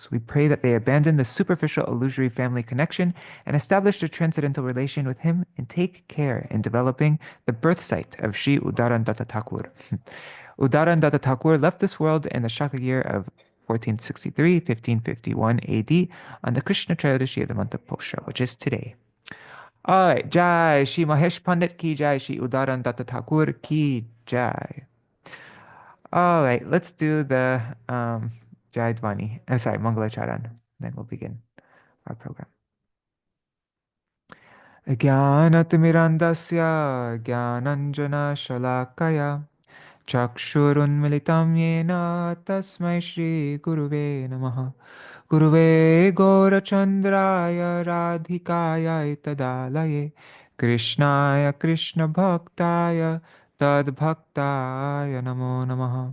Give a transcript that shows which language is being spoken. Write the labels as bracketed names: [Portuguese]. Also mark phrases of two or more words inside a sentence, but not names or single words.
[English] We pray that they abandon the superficial illusory family connection and establish a transcendental relation with him and take care in developing the birth site of Sri Udaran Datta Thakur. Udaran Datta Thakur left this world in the Shaka year of 1463-1551 AD on the Krishna Trayodashi of the month of Posha, which is today. Alright, [Hindi] जय, श्री महेश पंडित की जय, श्री उद्धारण दत्त ठाकुर की जय. [English] All right, let's do the Jaidvani. I'm sorry, Mangalacharan. Then we'll begin our program. [Sanskrit] ज्ञानतिमिरन्दस्य ज्ञानञ्जनशलाकया चक्षुरुन्मिलितं येन तस्मै श्रीगुरुवे नमः गुरुवे गौरचन्द्राय राधिकायै तदालये कृष्णाय कृष्णभक्ताय तद्भक्ताय नमो नमः